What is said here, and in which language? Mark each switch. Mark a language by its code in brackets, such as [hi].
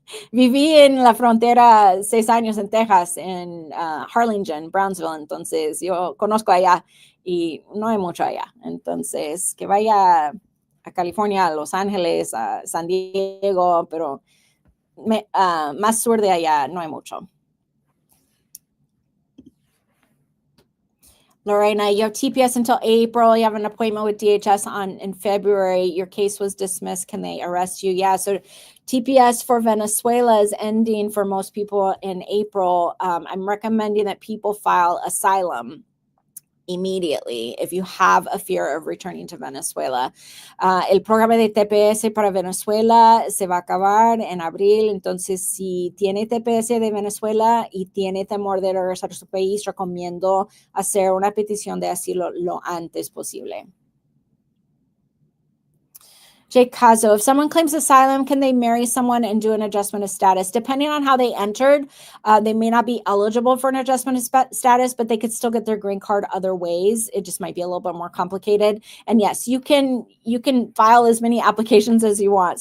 [es] Viví en la frontera 6 años en Texas, en Harlingen, Brownsville. Entonces, yo conozco allá y no hay mucho allá. Entonces, que vaya a California, a Los Ángeles, a San Diego, pero más sur de allá no hay mucho. [en] Lorena, you have TPS until April. You have an appointment with DHS in February. Your case was dismissed. Can they arrest you? Yeah, so TPS for Venezuela is ending for most people in April. I'm recommending that people file asylum immediately if you have a fear of returning to Venezuela. [es] El programa de TPS para Venezuela se va a acabar en abril. Entonces, si tiene TPS de Venezuela y tiene temor de regresar a su país, recomiendo hacer una petición de asilo lo antes posible. [en] Jake Caso, if someone claims asylum, can they marry someone and do an adjustment of status? Depending on how they entered, they may not be eligible for an adjustment of status, but they could still get their green card other ways. It just might be a little bit more complicated. And yes, you can file as many applications as you want.